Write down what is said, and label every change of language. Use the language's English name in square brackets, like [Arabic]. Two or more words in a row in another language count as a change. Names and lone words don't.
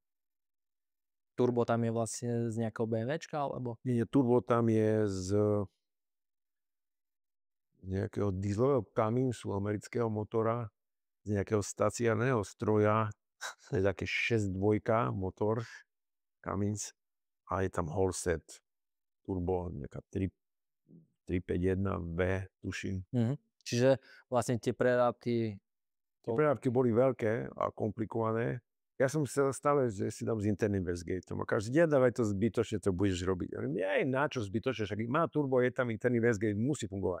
[Slovak] Turbo tam je vlastne z nejakého BMWčka, alebo? Nie, turbo tam je z nejakého dieselového Cummins amerického motora, z nejakého staciárneho stroja, to je také 6.2 motor Cummins a je tam [English] whole set [Slovak] turbo, nejaká 351V, tuším. Čiže vlastne tie prerábky... Tie prerábky boli veľké a komplikované. Ja som chcel stále, že si dám s interným Westgateom a každý deň dávaj to zbytočne, to budeš robiť. Ja hovorím, na čo zbytočne, však má turbo, je tam interný Westgate, musí fungovať.